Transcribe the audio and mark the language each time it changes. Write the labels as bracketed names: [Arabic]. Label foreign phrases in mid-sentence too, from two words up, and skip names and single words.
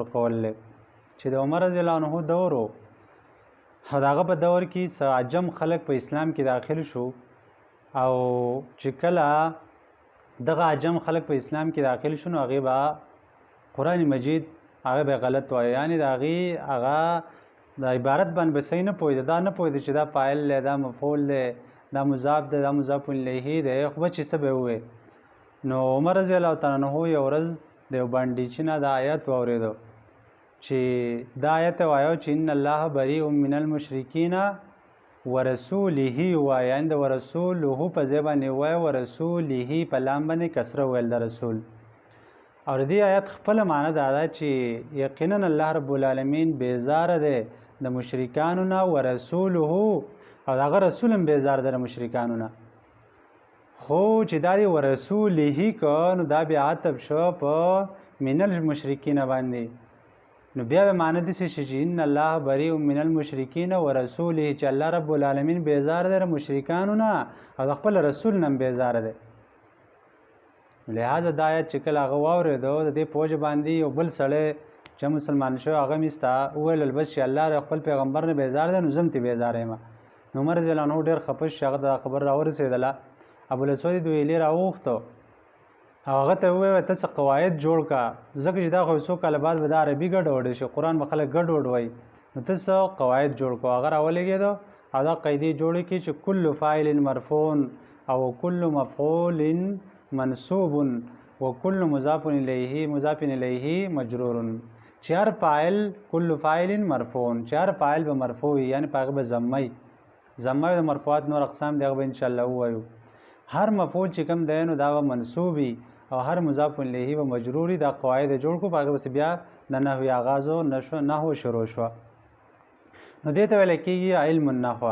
[Pashto] قول دی چې د عمر [Arabic] رضی الله عنه [Pashto] دور و، د هغه په دور کې څه عجم خلک په اسلام کې داخل شو، او چې کله دغه عجم خلک په اسلام کې داخل شو نو هغې به قرآن مجید هغه به غلط وایي، یعنې د هغې هغه د عبارت باندې به صحیح نه پوهېده، دا نه پوهېده چې دا فاعل دی، دا مفعول دی، دا مضاف دی، دا مضاف الیه دی، خو به چې څه به ووایي. نو عمر [Arabic] رضی الله تعالی عنه [Pashto] یو ورځ د یو بانډیچي نه دا آیت واورېدو چې دا آیت وایو چې [Arabic] ان الله بریء من المشرکین ورسوله [Pashto] وایي، یعنې د ورسوله په ځای باندې وایي، ورسوله په لام باندې کسره ویل د رسول. او د دې آیت خپله معنی دا ده چې یقینا [Arabic] الله رب العالمین [Pashto] بیزاره دی د مشرکانو نه، ورسوله او د هغه رسول هم بیزاره دی د مشرکانو نه. خو چې دا دی ورسوله که نو دا بیا عطف شو په [Arabic] من المشرکین [Pashto] باندې، نو بیا به معنی داسې شي چې [Arabic] ان الله بریء من المشرکین ورسوله، [Pashto] چې [Arabic] الله رب العالمین [Pashto] بیزاره دی د مشرکانو نه او د خپل رسول نه هم بیزاره دی. لہذا دا آیت چې کله هغه واورېدو د دې په وجه باندې یو بل سړی چې مسلمان شوی هغه میسته وویل بس چې الله خپل پیغمبر نه بیزاره دی نو زه هم ترې بیزاره یم. نو عمر [Arabic] رضی الله عنه [Pashto] ډېر خفه شو، هغه دا خبر راورسېدله، ابوالاسود دویلي راوغوښتو او هغه ته وویل ته څه قواعد جوړ که، ځکه چې دا خو څو کاله بعد به دا عربي ګډوډ شي، قرآن به خلک ګډوډ وایي، نو ته څه قواعد جوړ کړو. هغه راولګېدو او دا قاعدې جوړې کړي چې [Arabic] کل فاعل مرفوع [Pashto] او [Arabic] کل مفعول منصوب وکل مضاف الیه مجرور، [Pashto] چې هر فاعل [Arabic] کل فاعل مرفوع، [Pashto] چې هر فاعل به مرفوع وي، یعنې په هغه به ضمه د مرفوعات نور اقسام دی هغه به انشاءالله ووایو. هر مفعول چې کوم دی نو دا به منصوب وي او هر مضاف الیه به مجرور وي. دا قواعد جوړ کړو، په هغه پسې بیا د نحوي آغاز و نحو شروع شوه. نو دې ته ویلی کېږي [Arabic] علم النحو.